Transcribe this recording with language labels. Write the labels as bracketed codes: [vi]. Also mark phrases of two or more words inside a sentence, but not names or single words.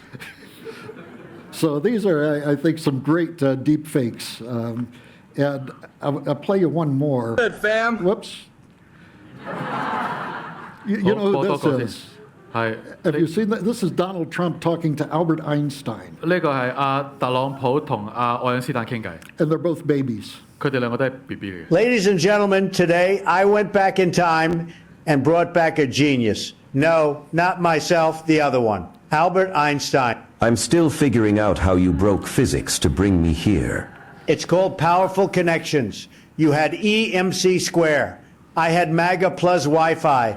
[en] So these are, I think, some great deep fakes. And I'll play you one more. Good, fam. Whoops. You know who this is? 係 Have you seen that? This is Donald Trump talking to Albert Einstein, [yue] 呢個係特朗普同愛因斯坦傾偈， [en] and they're both babies. [yue] 佢哋兩個都係 BB 嚟嘅。 [en] Ladies and gentlemen, today I went back in time and brought back a genius. No, not myself, the other one, Albert Einstein. I'm still figuring out how you broke physics to bring me here. It's called powerful connections. You had EMC square. I had MAGA plus Wi-Fi.